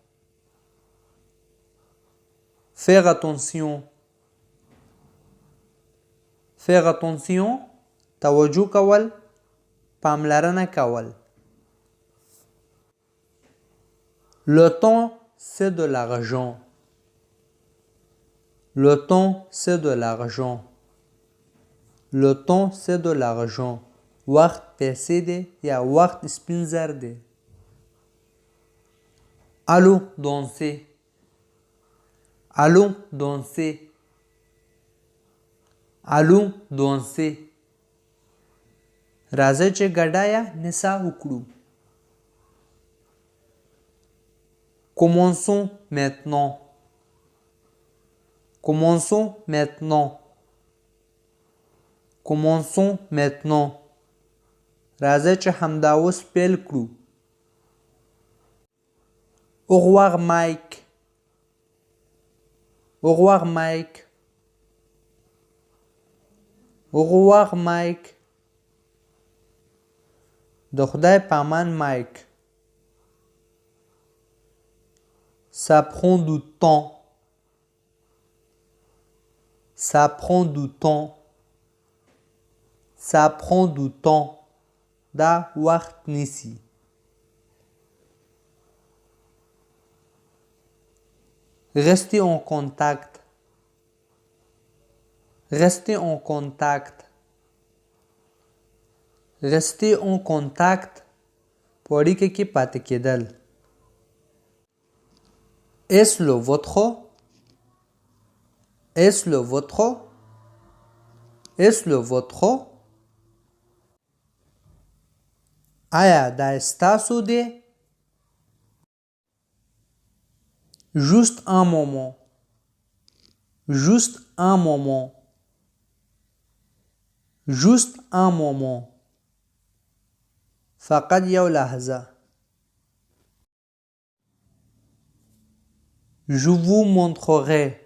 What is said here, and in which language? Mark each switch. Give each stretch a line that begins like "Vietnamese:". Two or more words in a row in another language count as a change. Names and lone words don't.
French: Faire attention. Faire attention.
Pashto: توجه کول. پاملرنه کول.
French: Le temps, c'est de l'argent. Le temps, c'est de l'argent. Le temps, c'est de l'argent.
Pashto: وقت پیسې دی یا وقت سپین زر دی.
French: Allons danser. Allons danser. Allons danser.
Pashto: راځه چې ګډایه نڅا وکړو.
French: Commençons maintenant. Commençons maintenant. Commençons maintenant.
Pashto: راځه چې همدا اوس پیل کړو.
French: Au revoir Mike. Au revoir Mike. Au revoir Mike.
Pashto: د خدای په امان مایک.
French: Ça prend du temps. Ça prend du temps. Ça prend du temps.
Pashto: دا وقت نیسي.
French: Restez en contact. Restez en contact. Restez en contact.
Pashto: په اړیکه کې پاتې کېدل.
French: Est-ce le vôtre? Est-ce le vôtre? Est-ce le vôtre?
Pashto: آیا دا ستاسو دی؟
French: Juste un moment. Juste un moment. Juste un moment.
Pashto: فقط یو لحظه.
French: Je vous montrerai.